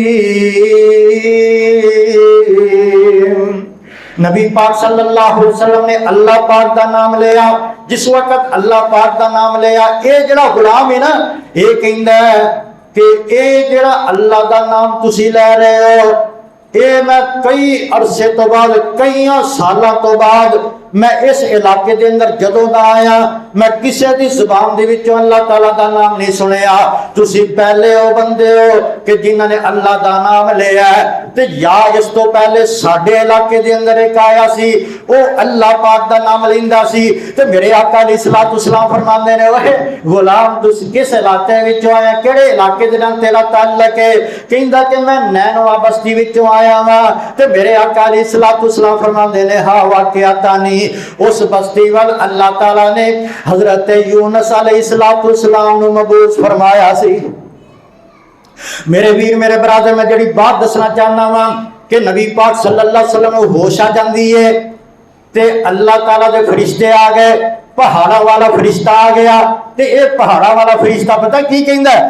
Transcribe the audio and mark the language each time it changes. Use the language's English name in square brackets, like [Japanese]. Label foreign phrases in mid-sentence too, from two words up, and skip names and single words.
[Punjabi] نبی پاک صلی اللہ علیہ وسلم نے اللہ پاک دا نام لیا، جس وقت اللہ پاک دا نام لیا اے جڑا غلام ہے نا اے کہندا ہے کہ اے جڑا اللہ دا نام تسی لے رہے ہو اے میں کئی عرصے تو بعد کئی سالاں تو بعد میں اس علاقے دے اندر جدوں دا آیا میں کسے دی زبان دے وچوں اللہ تعالیٰ دا نام نہیں سنیا، تسی پہلے او بندے ہو کہ جنہاں نے اللہ دا نام لیا ہے تے یا اس تو پہلے ساڈے علاقے دے اندر ایک آیا سی او اللہ پاک دا نام لیندا سی تے میرے آقا علیہ السلام فرماندے نے اوے غلام تسی کس علاقے وچوں آیا، کیڑے علاقے دے نال تیرا تعلق ہے؟ کہندا کہ میں نینوا بستی وچوں آیا ہاں تے میرے آقا علیہ السلام فرماندے نے ہاں واقعتانی اس بستی وال اللہ تعالیٰ نے حضرت یونس علیہ السلام نو مبعوث فرمایا سی۔ میرے ویر میرے برادر میں جڑی بات دسنا چاہنا وا کہ نبی پاک صلی اللہ علیہ وسلم ہوش آ جاندی ہے تے اللہ تعالیٰ دے فرشتے آ گئے، پہاڑا والا فرشتہ آ گیا تے اے پہاڑا والا فرشتہ پتہ کی کہندا ہے؟